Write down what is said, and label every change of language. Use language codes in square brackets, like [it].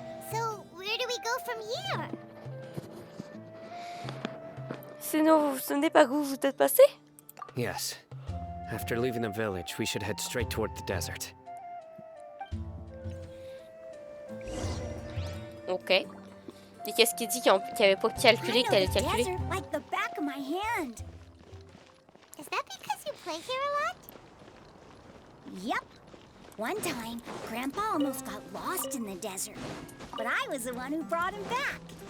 [en] So, where do we go from here? [fr] Sinon, vous vous souvenez par où vous êtes passé? [en] Yes. After leaving the village, we should head straight toward the desert. Ok. [fr] Et qu'est-ce qu'il dit qu'il avait pas calculé que t'allais calculer? [en] desert like the back of my hand. Is that because you play here a lot? Yep. One time, Grandpa almost got lost in the desert, but I was the one who brought him back.